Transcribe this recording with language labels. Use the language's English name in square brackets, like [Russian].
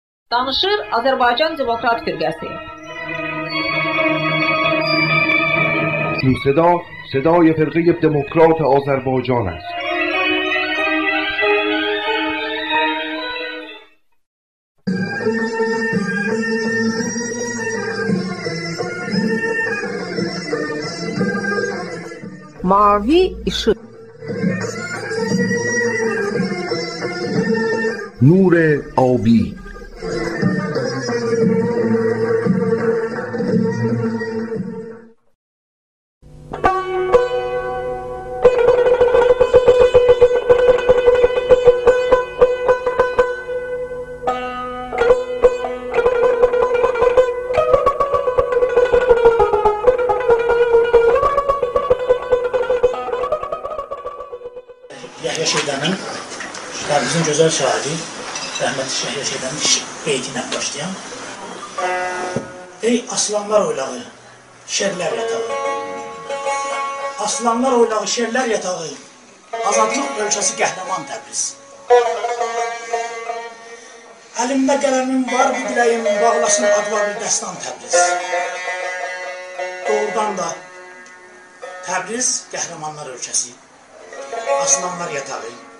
[Azerbaijani] Danışır Azərbaycan Demokrat Firqəsi. [Persian] این صدای فرقه دموکرات آذربایجان است. [Azerbaijani] Mavi ışık. [Persian] نور آبی. [Azerbaijani] Şeydanın, bizim gözəl şairi, rəhmətli Yahya Şeydanın beyti ilə başlayan. Ey aslanlar oylağı, şerlər yatağı. Aslanlar oylağı, şerlər yatağı. Azadlıq ölkəsi qəhrəman Təbriz. Əlimdə qələmim var, bu diləyimin bağlasın adva bir dəstan Təbriz. Doğrudan da Təbriz qəhrəmanlar ölkəsi. Aslanlar yatağı,